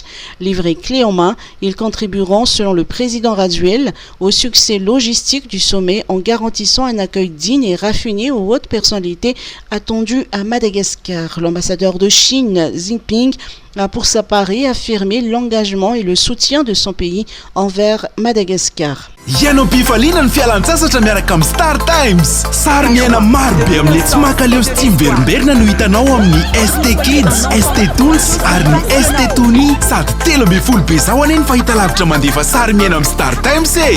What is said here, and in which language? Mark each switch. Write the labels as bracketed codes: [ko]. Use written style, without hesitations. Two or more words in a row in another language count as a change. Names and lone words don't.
[fr] Livrés clé en main, ils contribueront, selon le président Raduel, au succès logistique du sommet en garantissant un accueil digne et raffiné aux hautes personnalités attendues à Madagascar. L'ambassadeur de Chine, Jinping, a pour sa part réaffirmé l'engagement et le soutien de son pays envers Madagascar. [mg] Ianao bifalina ny fialan-tsasatra miaraka amin'ny Star Times. Sary miaina maro be amin'ilay tsy makaleo sy tsy miverimberina no hitanao amin'ny ST Kids, ST Toons ary ny ST Tony. Sady 13 be zao anie ny fahitalavitra mandefa sary miaina amin'ny Star Times e.